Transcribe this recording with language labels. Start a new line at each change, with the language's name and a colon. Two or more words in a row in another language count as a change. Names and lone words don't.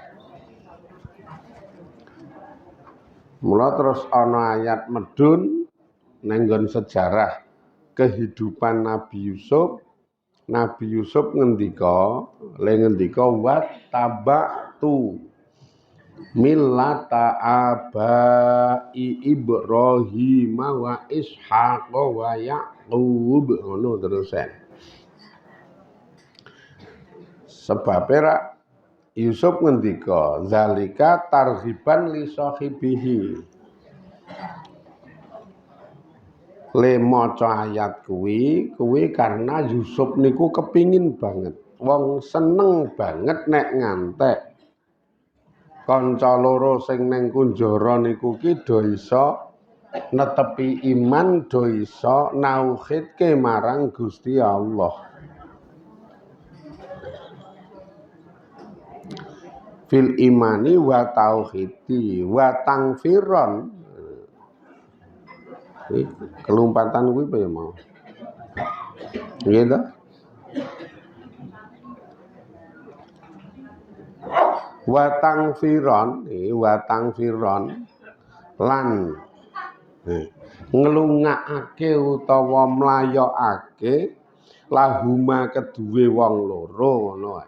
Javanese: Mula terus ana ayat medun nenggon sejarah kehidupan Nabi Yusuf. Nabi Yusuf ngendika
Arabic: واتبعت ملة آبائي إبراهيم وإسحاق ويعقوب
Javanese: ngono terusan. Sebab Yusuf ngendika
Arabic: ذلك ترغيبا لصاحبيه
Javanese: Le maca ayat kuwi karena Yusuf niku kepingin banget. Wong seneng banget nek ngantek kanca loro sing ning kunjara niku ki do iso netepi iman, do iso nauhidke marang Gusti Allah.
Arabic: في الإيمان والتوحيد والتنفير.
Javanese: Kelumpatan kuwi apa ya mau? Nggih ta?
Arabic: وتنفيرا
Javanese: lan nglungakake utawa mlayokake lahuma keduwe wong loro ngono wae.